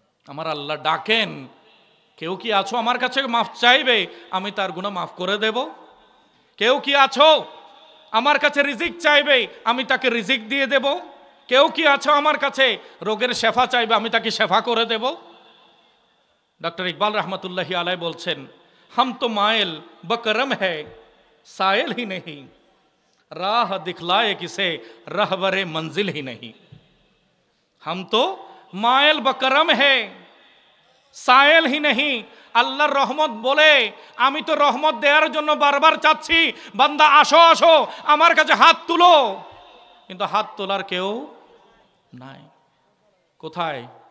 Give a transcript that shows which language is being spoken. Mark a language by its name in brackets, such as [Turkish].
[Bangla] আমার আল্লাহ ডাকেন, কেউ কি আছো আমার কাছে মাফ চাইবে, আমি তার গুনাহ মাফ করে দেব? কেউ কি আছো আমার কাছে রিজিক চাইবে, আমি তাকে রিজিক দিয়ে দেব? কেউ কি আছো আমার কাছে রোগের শেফা চাইবে, আমি তাকে শেফা করে দেব? ডক্টর ইকবাল রহমতুল্লাহি আলাইহি বলছেন, [Hindi] हम तो मायल बकरम है सायल ही नहीं, राह दिखलाए किसे रहबरे मंजिल ही नहीं। हम तो मायल बकरम है सायल ही नहीं, [Bangla] আল্লাহর রহমত বলে আমি তো রহমত দেওয়ার জন্য বারবার চাচ্ছি, বান্দা আসো আসো আমার কাছে হাত তুলো, কিন্তু হাত তোলার কেউ নাই। কোথায়?